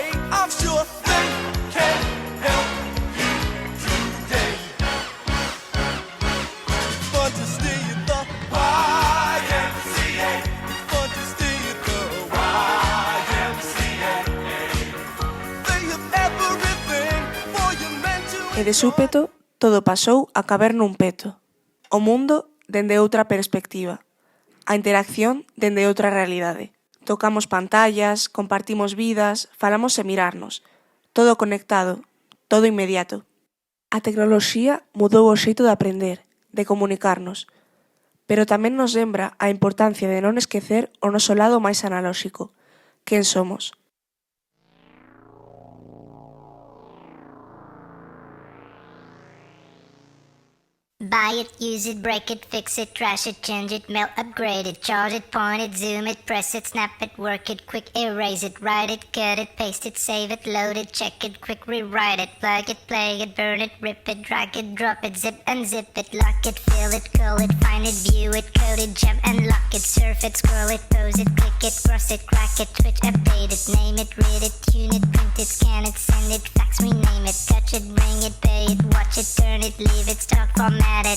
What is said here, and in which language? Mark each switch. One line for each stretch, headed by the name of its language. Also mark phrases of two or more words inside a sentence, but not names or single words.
English: I'm sure they can help you today. It's fun to stay at the YMCA. It's fun to stay at the YMCA. They have everything for your men to
Galician: E de súpeto, todo pasou a caber nun peto. O mundo dende outra perspectiva. A interacción dende outra realidade. Tocamos pantallas, compartimos vidas, falamos sen mirarnos. Todo conectado, todo inmediato. A tecnoloxía mudou o xeito de aprender, de comunicarnos, pero tamén nos lembra a importancia de non esquecer o noso lado máis analóxico. Quen somos?
English: Buy it, use it, break it, fix it, trash it, change it, melt, upgrade it, charge it, point it, zoom it, press it, snap it, work it, quick erase it, write it, cut it, paste it, save it, load it, check it, quick rewrite it, plug it, play it, burn it, rip it, drag it, drop it, zip unzip it, lock it, fill it, curl it, find it, view it, code it, jump and lock it, surf it, scroll it, pose it, click it, cross it, crack it, switch, update it, name it, read it, tune it, print it, scan it, send it, fax, rename it, touch it, bring it, pay it, watch it, turn it, leave it, stock, format it.